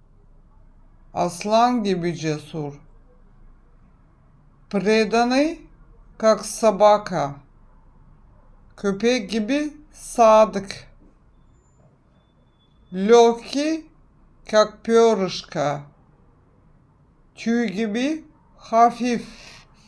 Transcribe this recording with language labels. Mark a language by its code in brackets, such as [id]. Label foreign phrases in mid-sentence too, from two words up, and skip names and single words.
[tr] Aslan gibi cesur. [ru] Преданный, как собака. [tr] Köpek gibi sadık. [ru] Легкий, как перышко. [tr] Tüy gibi hafif.